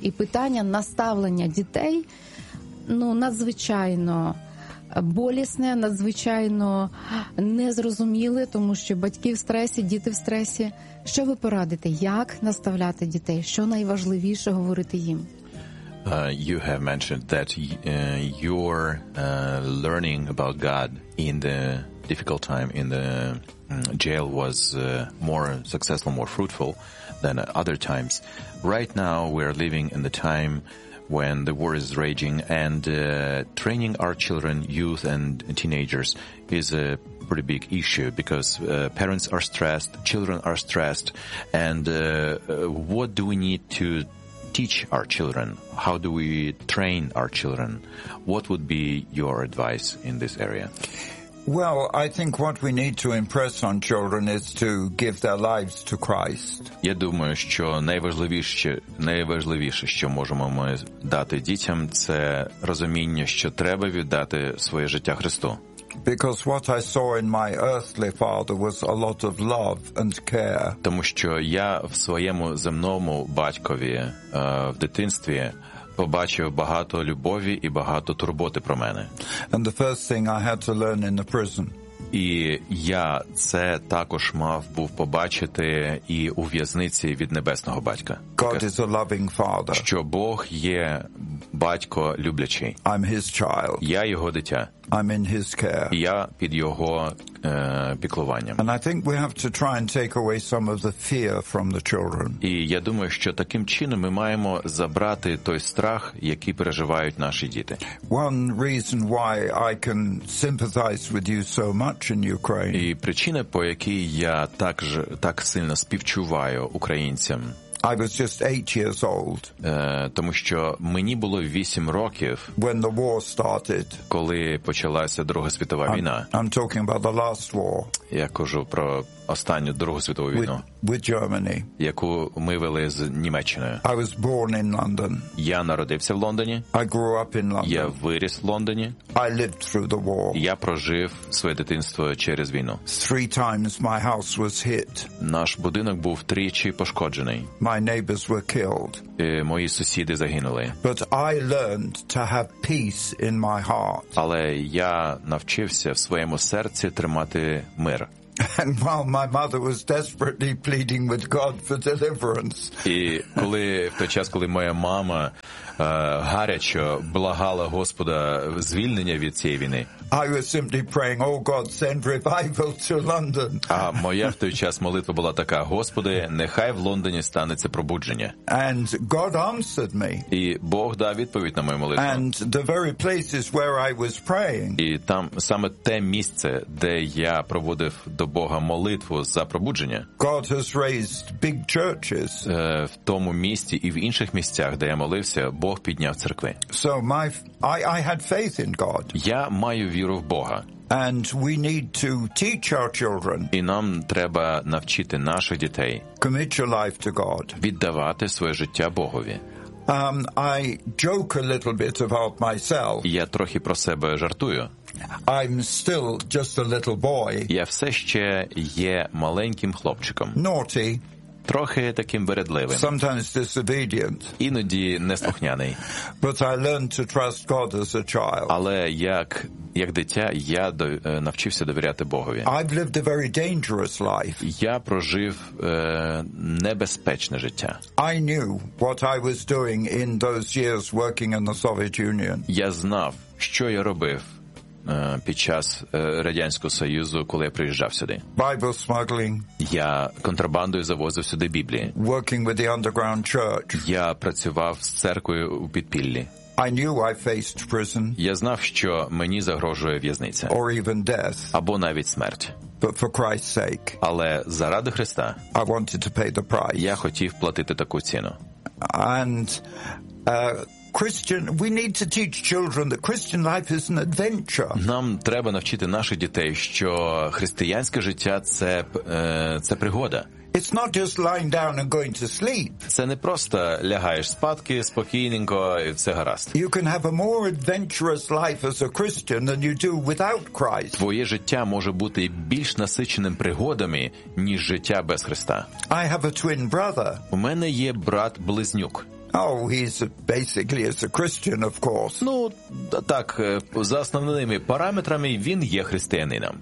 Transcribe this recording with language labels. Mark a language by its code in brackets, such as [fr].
[uk] І питання наставлення дітей, ну, надзвичайно болісне, надзвичайно незрозуміле, тому що батьки в стресі, діти в стресі. Що ви порадите? Як наставляти дітей? Що найважливіше говорити їм? [en] You have mentioned that your learning about God in the difficult time in the jail was more successful, more fruitful than other times. Right now we're living in the time when the war is raging, and training our children, youth and teenagers, is a pretty big issue, because parents are stressed, children are stressed, and what do we need to teach our children? How do we train our children? What would be your advice in this area? Well, I think what we need to impress on children is to give their lives to Christ. [uk] Я думаю, що найважливіше, що можемо ми дати дітям, це розуміння, що треба віддати своє життя Христу. [en] Because what I saw in my earthly father was a lot of love and care. [uk] Тому що я в своєму земному батькові, в дитинстві побачив багато любові і багато турботи про мене. [en] And the first thing I had to learn in the prison. [uk] І я це також мав був побачити і у в'язниці від Небесного Батька. [en] God is a loving father. [uk] Що Бог є батько люблячий. [en] I'm his child. [uk] Я його дитя. [en] I'm in his care. [uk] Я під його піклуванням. [en] And I think we have to try and take away some of the fear from the children. [uk] І я думаю, що таким чином ми маємо забрати той страх, який переживають наші діти. [en] One reason why I can sympathize with you so much in Ukraine. [uk] І причина, по якій я так сильно співчуваю українцям. [en] I was just 8 years old. [uk] Тому що мені було 8 років. [en] When the war started. [uk] Коли почалася Друга світова війна. [en] I'm talking about the last war. [uk] Я кажу про останню Другу світову війну. [en] With Germany. [uk] Яку ми вели з Німеччиною. [en] I was born in London. [uk] Я народився в Лондоні. [en] I grew up in London. [uk] Я виріс в Лондоні. [en] I lived through the war. [uk] Я прожив своє дитинство через війну. [en] Three times my house was hit. [uk] Наш будинок був тричі пошкоджений. [en] My neighbors were killed. [uk] Мої сусіди загинули. [en] But I learned to have peace in my heart. [uk] Але я навчився в своєму серці тримати мир. [en] And while my mother was desperately pleading with God for deliverance. [uk] І коли в той час, коли моя мама гарячо благала Господа звільнення від цієї війни. [en] I was simply praying, oh God, send revival to London. [uk] А моя в той час молитва була така: Господи, нехай в Лондоні станеться пробудження. [en] And God answered me. [uk] І Бог дав відповідь на мою молитву. [en] And the very places where I was praying. [uk] І там саме те місце, де я проводив до Бога молитву за пробудження. [en] God has raised big churches. [uk] В тому місці і в інших місцях, де я молився, Бог підняв церкви. [en] So I had faith in God. [uk] Я маю віру в Бога. [en] And we need to teach our children. [uk] І нам треба навчити наших дітей. [en] Commit your life to God. [uk] Віддавати своє життя Богові. [en] I joke a little bit about myself. [uk] Я трохи про себе жартую. [en] I'm still just a little boy. [uk] Я все ще є маленьким хлопчиком. [en] Naughty. [uk] Трохи таким вередливим. [en] Sometimes disobedient. [uk] Іноді неслухняний. [en] But I learned to trust God as a child. [uk] Але як дитя я навчився довіряти Богові. [en] I've lived a very dangerous life. [uk] Я прожив небезпечне життя. [en] I knew what I was doing in those years working in the Soviet Union. [uk] Я знав, що я робив під час Радянського Союзу, коли я приїжджав сюди. [en] Bible smuggling. [uk] Я контрабандою завозив сюди Біблії. [en] Working with the underground church. [uk] Я працював з церквою у підпіллі. [en] I knew I faced prison. [uk] Я знав, що мені загрожує в'язниця. [en] Or even death. [uk] Або навіть смерть. [en] But for Christ's sake. [uk] Але заради Христа. [en] I wanted to pay the price. [uk] Я хотів платити таку ціну. [en] And Christian, we need to teach children that Christian life is an adventure. [uk] Нам треба навчити наших дітей, що християнське життя це пригода. [en] It's not just lying down and going to sleep. [uk] Це не просто лягаєш спати спокійненько і все гаразд. [en] You can have a more adventurous life as a Christian than you do without Christ. [uk] Твоє життя може бути більш насиченим пригодами, ніж життя без Христа. [en] I have a twin brother. [uk] У мене є брат-близнюк. [en] Oh, he's basically is a Christian, of course. [uk] Ну, так, за основними параметрами він є християнином.